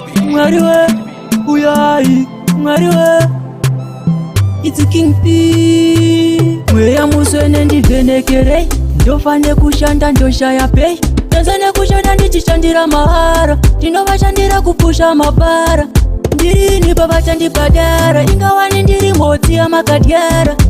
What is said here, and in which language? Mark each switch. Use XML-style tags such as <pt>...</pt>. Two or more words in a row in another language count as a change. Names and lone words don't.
<sn>Mwari we, uyai, Mwari we.</sn> <en>It's King P.</en> <sn>Mweya muswene ndivhenekerei. Ndofane kushanda ndoshaya pei. Ndofane kushanda ndichishandira mahara. Ndinovashandira kupusha mabara. Ndirini pavachandibhadhara. Ingawani ndiri mhodzi yamakadyara.</sn>